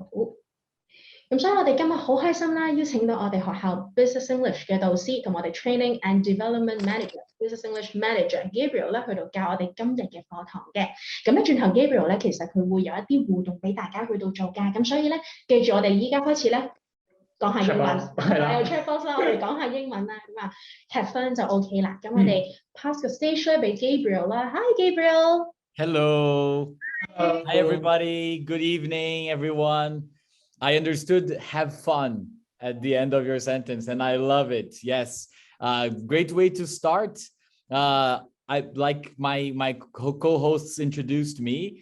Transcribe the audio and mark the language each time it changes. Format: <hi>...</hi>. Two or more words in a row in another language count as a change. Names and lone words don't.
<yue>咁所以我哋今日好開心啦，邀請到我哋學校</yue> <en>Business English</en> <yue>嘅導師同我哋</yue> <en>Training and Development Manager、 Business English Manager</en> <yue>Gabriel 咧去到教我哋今日嘅課堂嘅。咁咧轉頭 Gabriel 咧其實佢會有一啲互動俾大家去到做㗎。咁所以咧記住我哋依家開始咧講下英文，係啦，有</yue> <en>chat box</en> <yue>啦，我哋講下英文啦，咁啊</yue> <en>have fun</en> <yue>就 OK 啦。咁我哋 pass 個 stage 咧俾 Gabriel 啦。Hi Gabriel。</yue> <en>Hello. Hi everybody. Good evening, everyone. I understood have fun at the end of your sentence, and I love it. Yes, great way to start. I like my co-hosts introduced me.</en>